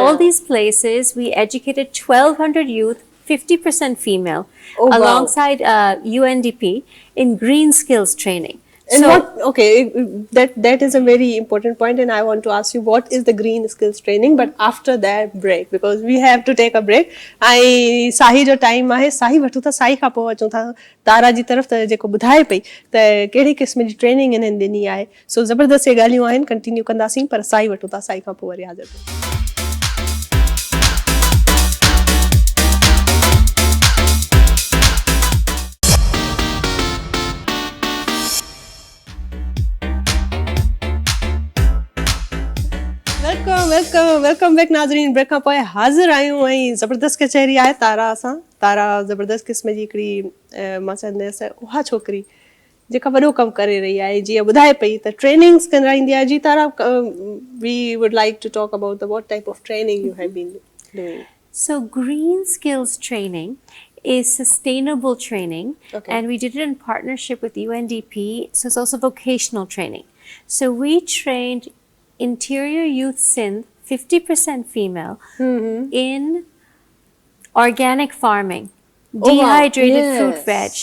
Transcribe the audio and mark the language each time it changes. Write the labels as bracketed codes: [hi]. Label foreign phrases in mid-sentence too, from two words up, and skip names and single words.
[en] all these places, we educated 1,200 youth, 50% female, Oh, wow. alongside UNDP in green skills training. And that is a very important point, and I want to ask you, what is the green skills training? But after that break, because we have to take a break. [sd] साही जो टाइम आहे साही वठूं था साही खां पोइ अचूं था तारा जी तरफ़ त जेको ॿुधाए पई त कहिड़ी क़िस्म जी ट्रेनिंग इन्हनि ॾिनी आहे सो ज़बरदस्त ॻाल्हियूं आहिनि कंटिन्यू कंदासीं पर साही वठूं था साही खां पोइ वरी हाज़िर [en] welcome back [sd] नाज़रीन ब्रेक खां पोइ हाज़िर आहियूं ऐं ज़बरदस्त कचहरी आहे तारा सां तारा ज़बरदस्त क़िस्म जी हिकिड़ी मां चवंदसि उहा छोकिरी जेका वॾो कमु करे रही आहे जीअं ॿुधाए पई त ट्रेनिंग्स कराईंदी आहे जी तारा [en] we would like to talk about the what type of training you have been doing So green skills training is sustainable training, Okay. and we did it in partnership with UNDP. So it's also vocational training. So we trained Interior Youth Sindh, 50% female, in organic farming, dehydrated fruit veg,